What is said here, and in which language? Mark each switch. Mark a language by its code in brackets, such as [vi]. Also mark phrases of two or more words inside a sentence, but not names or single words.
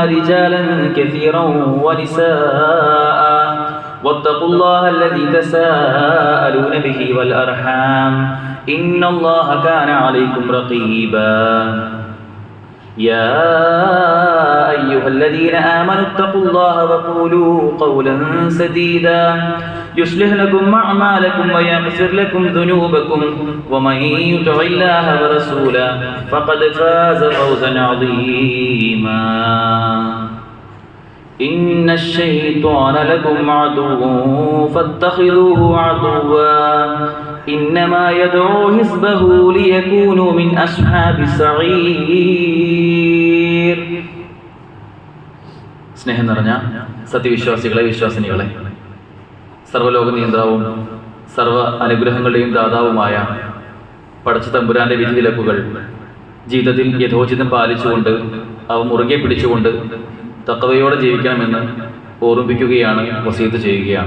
[ar] رجالا كثيرا ونساء واتقوا الله الذي تساءلون به والأرحام إن الله كان عليكم رقيبا يا أيها الذين آمنوا اتقوا الله وقولوا قولا سديدا يصلح لكم أعمالكم ويغفر لكم ذنوبكم ومن يطع الله ورسوله فقد فاز فوزا عظيما إن الشيطان لكم عدو فاتخذوه عدوا إنما يدعو حزبه ليكونوا من أصحاب السعير. [ml] സ്നേഹം നിറഞ്ഞ സത്യവിശ്വാസികളെ, വിശ്വാസിനികളെ, സർവ്വലോക നിയന്ത്രാവും സർവ്വ അനുഗ്രഹങ്ങളുടെയും ദാതാവുമായ പടച്ച തമ്പുരാന്റെ വിധിവിലക്കുകൾ ജീവിതത്തിൽ യഥോചിതം പാലിച്ചുകൊണ്ട് അവ മുറുകെ പിടിച്ചുകൊണ്ട് തഖ്വയോടെ ജീവിക്കണമെന്ന് ഓർമ്മിപ്പിക്കുകയാണ്, വസീയത്ത് ചെയ്യുകയാണ്.